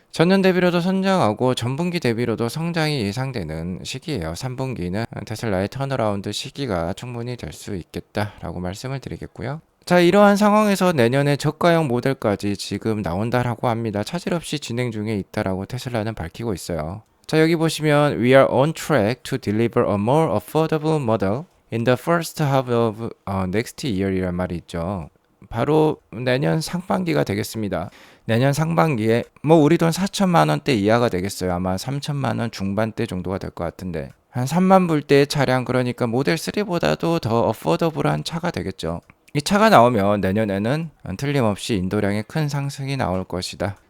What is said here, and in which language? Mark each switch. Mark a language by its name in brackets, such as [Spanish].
[Korean] 전년 대비로도 성장하고 전분기 대비로도 성장이 예상되는 시기예요. 3분기는 테슬라의 턴어라운드 시기가 충분히 될 수 있겠다라고 말씀을 드리겠고요. 자, 이러한 상황에서 내년에 저가형 모델까지 지금 나온다라고 합니다. 차질 없이 진행 중에 있다라고 테슬라는 밝히고 있어요. 자, 여기 보시면 [English] We are on track to deliver a more affordable model in the first half of next year [Korean] 이란 말이 있죠. 바로 내년 상반기가 되겠습니다. 내년 상반기에 뭐 우리 돈 4천만 원대 이하가 되겠어요. 아마 3천만 원 중반대 정도가 될 것 같은데 한 3만 불대의 차량, 그러니까 모델 3보다도 더 어포더블한 차가 되겠죠. 이 차가 나오면 내년에는 틀림없이 인도량의 큰 상승이 나올 것이다.